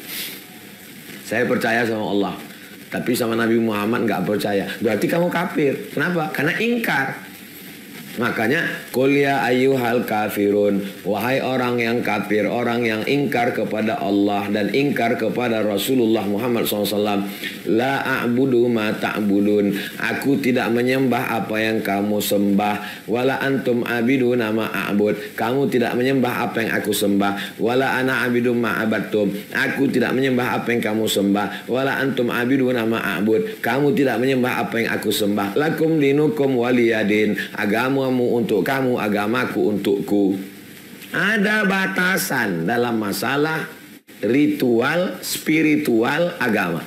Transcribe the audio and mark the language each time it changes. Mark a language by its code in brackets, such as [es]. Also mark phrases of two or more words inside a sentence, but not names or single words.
[id] Saya percaya sama Allah, tapi sama Nabi Muhammad nggak percaya. Berarti kamu kafir. Kenapa? Karena ingkar. Makanya [ar] قل يا أيها الكافرون, [id] wahai orang yang kafir, orang yang ingkar kepada Allah dan ingkar kepada Rasulullah Muhammad SAW. [ar] لا أعبد ما تعبدون, [id] aku tidak menyembah apa yang kamu sembah. [ar] ولا أنتم عابدون ما أعبد, [id] kamu tidak menyembah apa yang aku sembah. [ar] ولا أنا عابد ما عبدتم, [id] aku tidak menyembah apa yang kamu sembah. [ar] ولا أنتم عابدون ما أعبد, [id] kamu tidak menyembah apa yang aku sembah. [ar] لكم دينكم ولي دين, [id] agamamu untuk kamu, agamaku untukku. Ada batasan dalam masalah ritual, spiritual, agama.